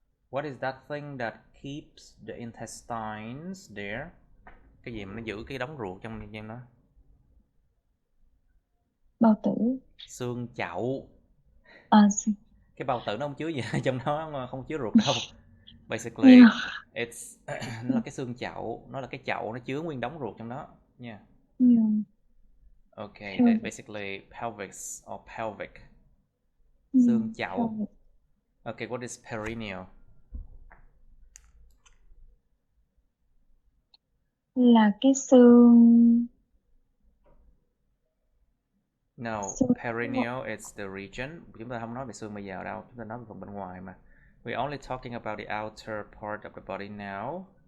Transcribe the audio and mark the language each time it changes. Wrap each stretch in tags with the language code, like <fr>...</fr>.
<en>What is that thing that keeps the intestines there?</en> <vi>Cái gì mà nó giữ cái đống ruột trong đó? Bao tử. Xương chậu. Cái bao tử nó không chứa gì trong đó, không chứa ruột đâu.</vi> <en>Basically, it's</en> <vi>nó là cái xương chậu, nó là cái chậu nó chứa nguyên đống ruột trong đó nha.</vi> <en>Okay, that basically pelvis or pelvic.</en> <vi>Xương chậu.</vi> <en>Okay, what is perineal?</en> <vi>Là cái xương.</vi> <en>No, perineal is the region.</en> <vi>Chúng ta không nói về xương bây giờ đâu, chúng ta nói về phần bên ngoài mà.</vi> <en>We're only talking about the outer part of the body now.</en>